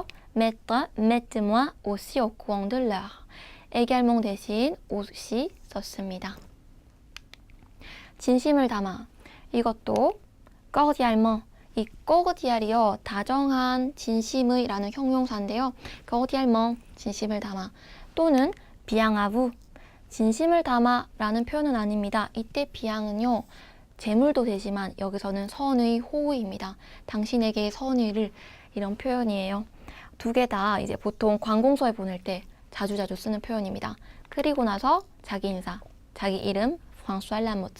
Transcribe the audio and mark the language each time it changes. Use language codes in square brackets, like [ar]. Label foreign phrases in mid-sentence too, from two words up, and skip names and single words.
[fr] mettez-moi aussi au courant de l'heure. [ko] également 대신 aussi 썼습니다. 진심을 담아. 이것도 cordialement. 이 cordial이요. 다정한 진심의 라는 형용사인데요. cordialement. 진심을 담아. 또는 [fr] bien à vous. [ko] 진심을 담아 라는 표현은 아닙니다. 이때 bien은요. 재물도 되지만 여기서는 선의 호의입니다. 당신에게 선의를 이런 표현이에요. 두 개 다 이제 보통 관공서에 보낼 때 자주자주 쓰는 표현입니다. 그리고 나서 자기 인사, 자기 이름 프랑수아 라모트.